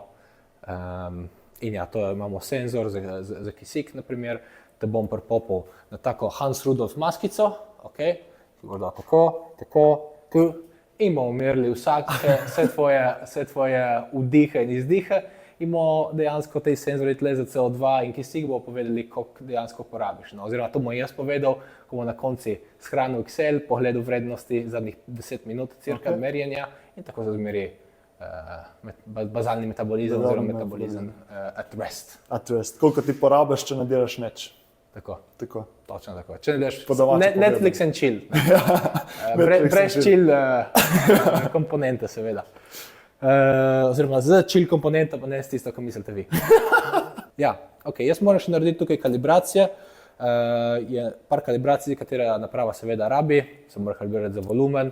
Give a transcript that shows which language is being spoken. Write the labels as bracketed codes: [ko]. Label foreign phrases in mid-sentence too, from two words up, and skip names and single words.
[sl] In ja, to imamo senzor za kisik, naprimer, da bom pripopil na tako Hans Rudolf maskico, ki bo dal tako, in bomo merili vse tvoje vdihe in izdihe, in bomo dejansko tej senzori tle za CO2 in kisik bomo povedali, koliko dejansko porabiš. No, oziroma, to bom jaz povedal, ko bom na konci shranil Excel, pogledal vrednosti zadnjih 10 minut cirka merjenja in tako se zmeri bazalni metabolizem oziroma metabolizem [en] at rest. At rest. [sl] Koliko ti porabiš, če ne delaš nič? Tako. Točno tako. Če ne delaš [en] Netflix and chill. [sl] Brez chill komponente, seveda. Oziroma z chill komponenta, pa ne s tisto, ko mislite vi. Ja, ok, jaz moram še narediti tukaj kalibracije. Je par kalibracij, katera naprava seveda rabi, se mora kalibrirati za volumen.